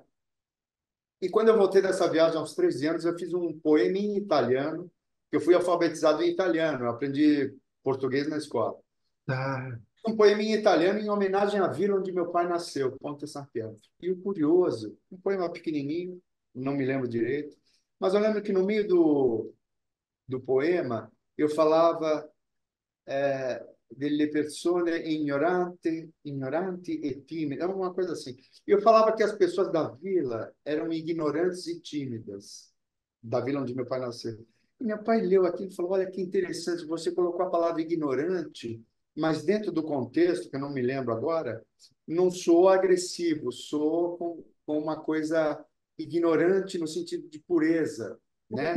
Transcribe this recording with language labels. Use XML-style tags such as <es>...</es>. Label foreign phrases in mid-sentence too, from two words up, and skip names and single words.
<pt>E quando eu voltei dessa viagem aos 13 anos, eu fiz um poema em italiano, que eu fui alfabetizado em italiano, eu aprendi português na escola. Ah, Um poema em italiano em homenagem à vila onde meu pai nasceu, Ponte San Pietro. E o curioso, um poema pequenininho, não me lembro direito, mas eu lembro que no meio do poema eu falava</pt> <it>delle persone ignoranti e timide,</it> <pt>uma coisa assim. Eu falava que as pessoas da vila eram ignorantes e tímidas, da vila onde meu pai nasceu. E meu pai leu aquilo e falou: Olha que interessante, você colocou a palavra ignorante, mas dentro do contexto, que eu não me lembro agora, não sou agressivo, sou com uma coisa ignorante no sentido de pureza, né?</pt>